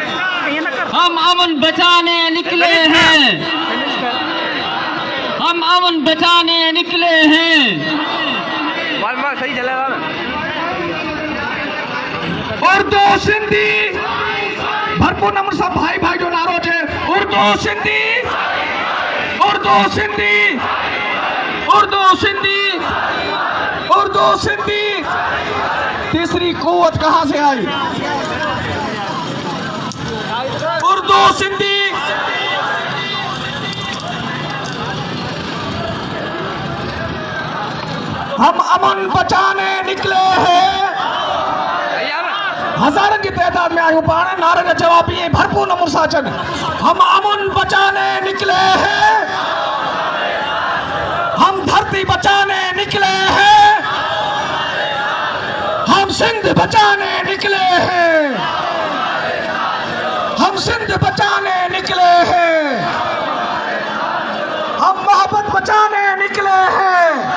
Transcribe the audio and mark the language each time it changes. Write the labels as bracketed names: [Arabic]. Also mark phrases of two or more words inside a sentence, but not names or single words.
[Urdu] ہم امن بچانے نکلے ہیں، ہم امن بچانے نکلے ہیں. موبائل صحیح چلے گا نا. [Sindhi] उर्दू सिंधी भरपूर नंबर सां भाई भाई जो नारो है उर्दू सिंधी, उर्दू सिंधी, उर्दू सिंधी, उर्दू सिंधी। [Urdu] تیسری قوت کہاں سے آئی؟ اردو سندھی. ہم امن بچانے نکلے ہیں، ہزارن کی تعداد میں [Sindhi] आयूं पाण [Urdu] نعرے کا جواب یہ [Sindhi] भरपूर नमूने सां अचनि। [Urdu] ہم امن بچانے نکلے ہیں، ہم دھرتی بچانے نکلے ہیں، ہم سندھ بچانے نکلے ہیں، ہم سندھ بچانے نکلے ہیں، ہم محبت بچانے نکلے ہیں.